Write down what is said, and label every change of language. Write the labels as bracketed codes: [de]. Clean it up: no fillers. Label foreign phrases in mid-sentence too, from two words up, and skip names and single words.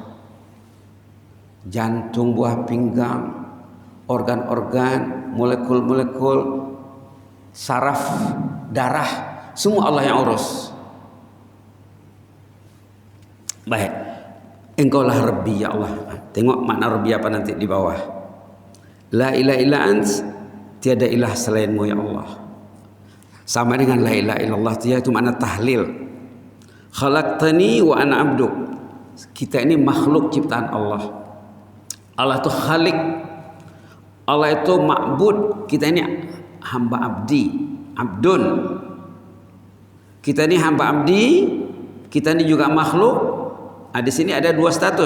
[ms] Jantung, buah pinggang, organ-organ, molekul-molekul, saraf, darah, semua Allah yang urus. Baik, Engkaulah [ar] ربي يا الله. [ms] Tengok makna Rabbi apa nanti di bawah. [ar] لا إله إلا أنت, [ms] tiada ilah selainmu [ar] يا الله. [ms] Sama dengan [ar] لا إله إلا الله, [ms] itu makna tahlil. [ar] خلقتني وأنا عبدك. [ms] Kita ini makhluk ciptaan Allah. Allah itu khalik, Allah itu ma'bud, kita ini hamba abdi, abdun. Kita ini hamba abdi, kita ini juga makhluk. Di sini ada dua status.